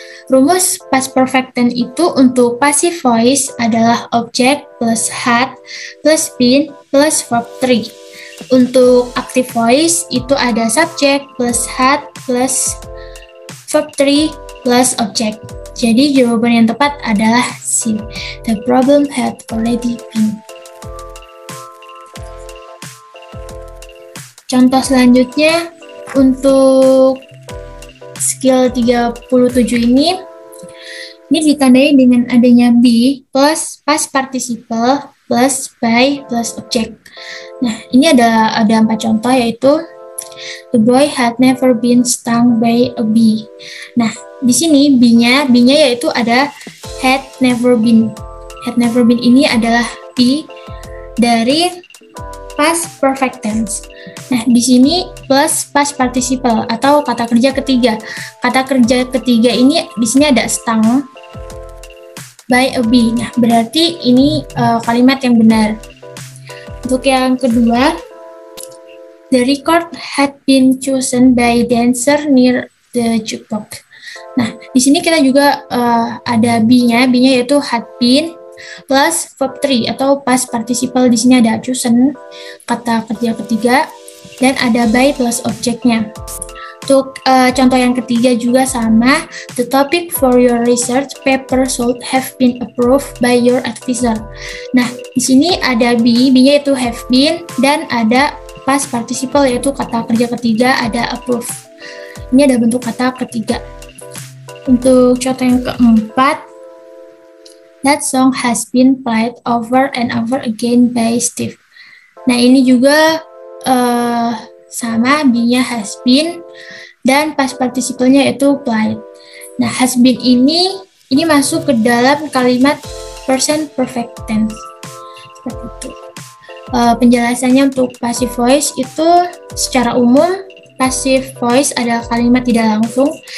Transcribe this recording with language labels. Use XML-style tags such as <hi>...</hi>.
<id>Rumus past perfect tense itu untuk passive voice adalah objek plus had plus been plus verb 3. Untuk active voice itu ada subject plus had plus verb 3 plus object. Jadi jawaban yang tepat adalah C.</id> <en>The problem had already been.</en> <id>Contoh selanjutnya untuk skill 37 ini ditandai dengan adanya be plus past participle plus by plus object. Nah, ini ada 4 contoh yaitu</id> <en>the boy had never been stung by a bee.</en> <id>Nah, di sini be-nya yaitu ada had never been. Had never been ini adalah be dari past perfect tense. Nah, di sini plus past participle atau kata kerja ketiga. Kata kerja ketiga ini di sini ada</id> <en>stung by a bee.</en> <id>Nah, berarti ini kalimat yang benar. Untuk yang kedua,</id> <en>the record had been chosen by dancer near the jukebox.</en> <id>Nah, di sini kita juga ada be-nya yaitu had been plus verb 3 atau past participle. Di sini ada chosen, kata kerja ketiga, dan ada by plus objeknya. Untuk contoh yang ketiga juga sama,</id> <en>the topic for your research paper should have been approved by your advisor.</en> <id>Nah, di sini ada be-nya itu have been, dan ada past participle yaitu kata kerja ketiga, ada approve. Ini ada bentuk kata ketiga. Untuk contoh yang keempat,</id> <en>that song has been played over and over again by Steve.</en> <id>Nah, ini juga sama, be-nya has been dan past participle-nya yaitu played. Nah, has been ini masuk ke dalam kalimat present perfect tense. Seperti itu. Penjelasannya untuk passive voice itu secara umum passive voice adalah kalimat tidak langsung.</id>